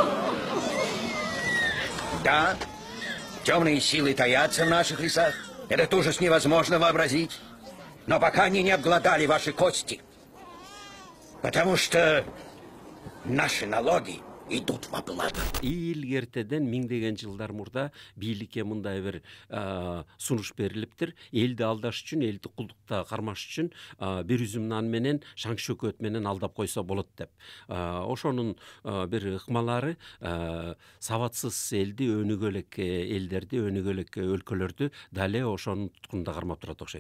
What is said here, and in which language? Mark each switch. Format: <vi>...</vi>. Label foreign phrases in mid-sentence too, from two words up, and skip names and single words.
<ru>Да, темные силы таятся в наших лесах. Этот ужас невозможно вообразить. Но пока они не обглодали ваши кости. Потому что наши налоги идут во благо.</ru> <ky>Илгертеден миңдеген жылдар мурда бийликке мындай бир сунуш берилиптир. Элди алдаш үчүн, элди кулдукта кармаш үчүн бир үзүм нан менен шаң шөкөт менен алдап койсо болот деп. Ошонун бир ыкмалары сабатсыз элди, өнүгө элек элдерди, өнүгө элек өлкөлөрдү дале ошонун туткунда кармап турат окшойт.</ky>